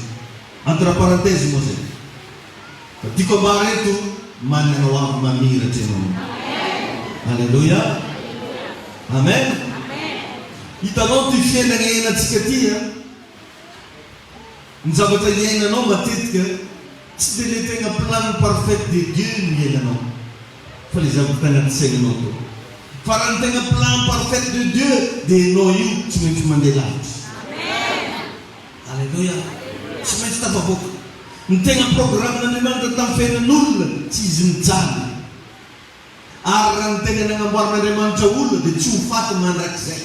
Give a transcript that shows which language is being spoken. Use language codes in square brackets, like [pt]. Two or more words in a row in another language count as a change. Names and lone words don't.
[fr] Entre parenthèse [mg] moa zay. Fa tiako ambara eto manana ho avy mamiratra ianao. Alleluia. Amen. Hitanao ty fiainana iainantsika ty a. Ny zavatra iainanao matetika tsy dia le tegna [fr] plan parfait de Dieu [mg] ny iainanao. Fa le zavatra anaty sainanao to. Fa raha ny tegna [fr] plan parfait de Dieu [mg] dia ianao io tsy maintsy mandeha lavitra. Alleluia. Tsy maintsy tafaboaka. Ny tegna programmen'Andriamanitra tamin'ny fiainan'olona tsy izy mijaly. Ary raha ny tegna nagnamboaran'Andriamanitra olona dia tsy ho faty mandrakizay.